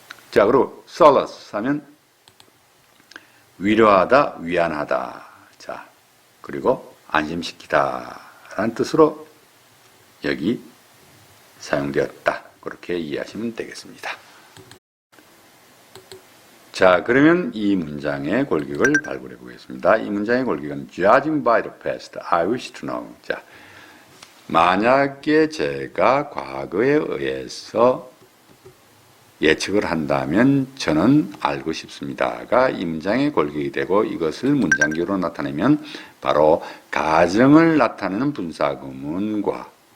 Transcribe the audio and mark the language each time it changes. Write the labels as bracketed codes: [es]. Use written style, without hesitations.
[ko] 자, 그리고 solace 하면 위로하다, 위안하다. 자, 그리고 안심시키다 라는 뜻으로 여기 사용되었다. 그렇게 이해하시면 되겠습니다. 자, 그러면 이 문장의 골격을 발굴해 보겠습니다. 이 문장의 골격은 [en] judging by the past, I wish to know. [ko] 자, 만약에 제가 과거에 의해서 예측을 한다면 저는 알고 싶습니다가 이 문장의 골격이 되고 이것을 문장기로 나타내면 바로 가정을 나타내는 분사구문과